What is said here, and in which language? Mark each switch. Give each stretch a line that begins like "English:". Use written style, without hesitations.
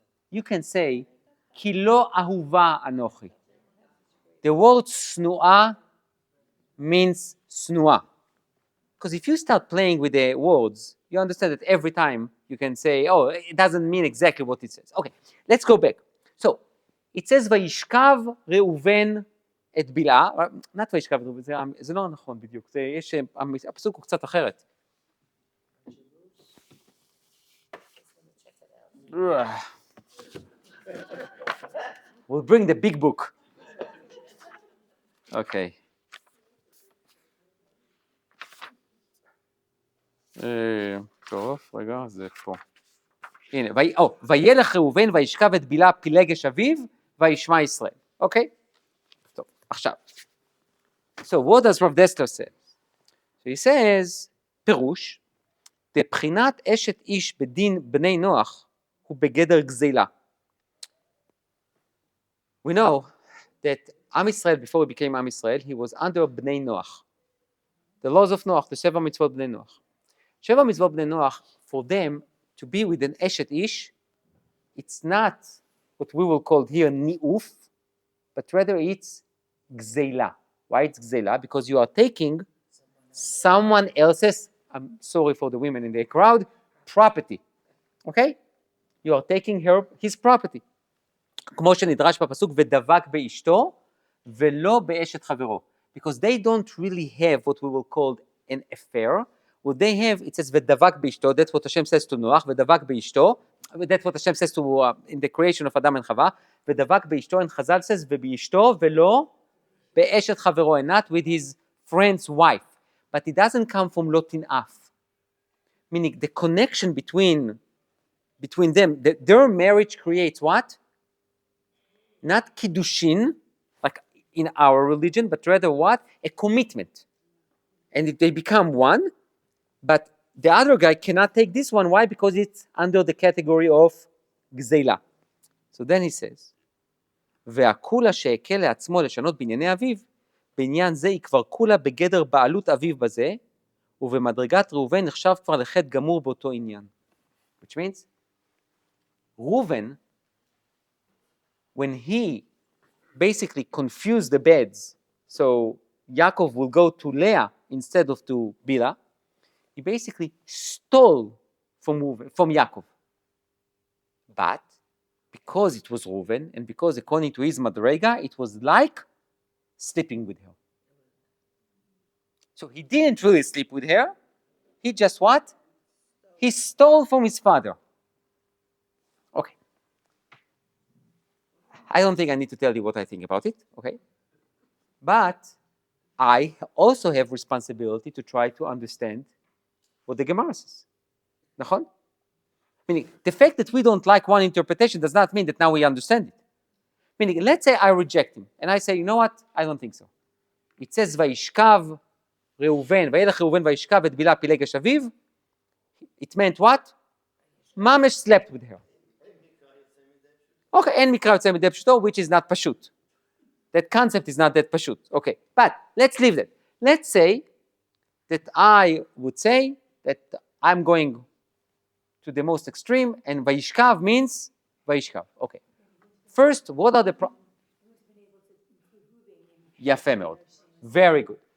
English: You can say, "Ki lo ahuva anochi." The word snua means snua. Because if you start playing with the words, you understand that every time you can say, it doesn't mean exactly what it says. Okay, let's go back. So, it says,
Hebrew: וישכב ראובן את בלעה, not וישכב ראובן, זה לא נכון בדיוק, הפסוק הוא קצת אחרת.
English: We'll bring the big book. Okay.
Hebrew: טוב, רגע, זה פה. הנה, וילך ראובן וישכב את בלעה פילגש אביו וישמע ישראל. אוקיי? טוב, עכשיו.
English: So what does Rav Dessler say? So he says,
Hebrew: פירוש, בבחינת אשת איש בדין בני נוח הוא בגדר גזילה.
English: We know that Am Yisrael, before he became Am Yisrael, he was under Bnei Noach. The laws of Noach, the Sheva Mitzvot Bnei Noach. Sheva Mitzvot Bnei Noach, for them to be with an Eshet Ish, it's not what we will call here ni'uf, but rather it's gzeila. Why it's gzeila? Because you are taking someone else's, I'm sorry for the women in the crowd, property. Okay? You are taking his property.
Hebrew: כמו שנדרש בפסוק, ודבק באשתו, ולא באשת חברו.
English: Because they don't really have what we will call an affair. What they have, it says, ודבק באשתו, that's what Hashem says to Noach, ודבק באשתו, that's what Hashem says to, in the creation of Adam and Chava, ודבק באשתו, and Chazal says,
Hebrew: ובאשתו, ולא באשת חברו,
English: and not with his friend's wife. But it doesn't come from
Hebrew: לא תנאף.
English: Meaning, the connection between them, their marriage creates what? Not kiddushin, like in our religion, but rather what? A commitment. And they become one, but the other guy cannot take this one. Why? Because it's under the category of gzeila. So then he says,
Hebrew: והכולה שהקל לעצמו לשנות בענייני אביו, בעניין זה היא כבר כולה בגדר בעלות אביו בזה, ובמדרגת ראובן נחשב כבר לחטא גמור באותו עניין.
English: Which means, Reuven, when he basically confused the beds, so Yaakov will go to Leah instead of to Bilhah, he basically stole from Yaakov. But because it was Reuven, and because according to his Madrega, it was like sleeping with her. So he didn't really sleep with her, he just what? He stole from his father. Okay. I don't think I need to tell you what I think about it, okay? But I also have responsibility to try to understand what the Gemara says. נכון? Meaning, the fact that we don't like one interpretation does not mean that now we understand it. Meaning, let's say I reject him, and I say, you know what? I don't think so.
Hebrew: It says, וישכב ראובן, וילך ראובן וישכב את בלהה פילגש אביו.
English: It meant what? ממש slept with her. Okay,
Hebrew: אין מקרא יוצא מידי פשוטו,
English: which is not פשוט. That concept is not that פשוט. Okay, but let's leave that. Let's say that I would say that I'm going to the most extreme, and וישכב means וישכב. Okay. First, what are the
Hebrew: יפה מאוד.
English: Very good.